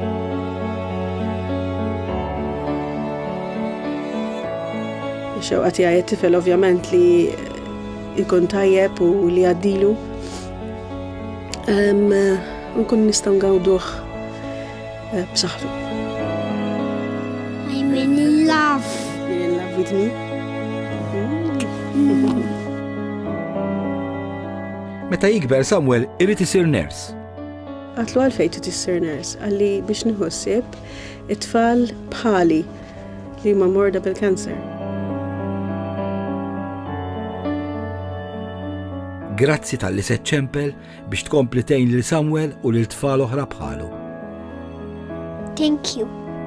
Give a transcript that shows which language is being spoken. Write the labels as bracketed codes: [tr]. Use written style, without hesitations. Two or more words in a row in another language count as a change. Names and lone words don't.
[mt] Ix-xewqa tiegħi t-tifel ovvjament li jkun tajjeb u li għaddilu. Nkun nistgħu ngawduh b'saħħtu. [en] I'm in love. You're in love with me? [mt] Meta jikber Samuel irid isir ners. Għatlu għalfejn trid issir ners, għalli biex nieħu ssieb it-tfal bħali li huma morda bil-kanser. Grazzi tal-li se ċempel biex tkompli tgħin lil Samuel u lil tfal oħra bħalu. [en] Thank you.